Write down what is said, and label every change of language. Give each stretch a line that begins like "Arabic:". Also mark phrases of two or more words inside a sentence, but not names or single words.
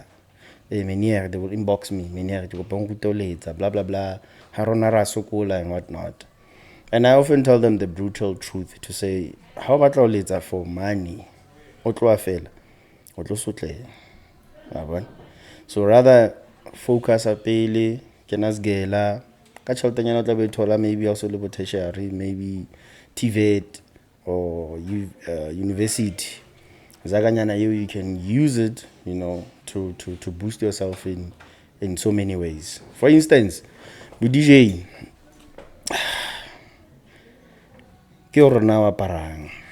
English: They will inbox me, blah blah blah, Harona Rasokola and whatnot. And I often tell them the brutal truth to say, how about later for money? So rather focus a pele, kenas gela, maybe also tertiary, maybe TVET or university. You can use it, to boost yourself in so many ways. For instance, with DJ, parang.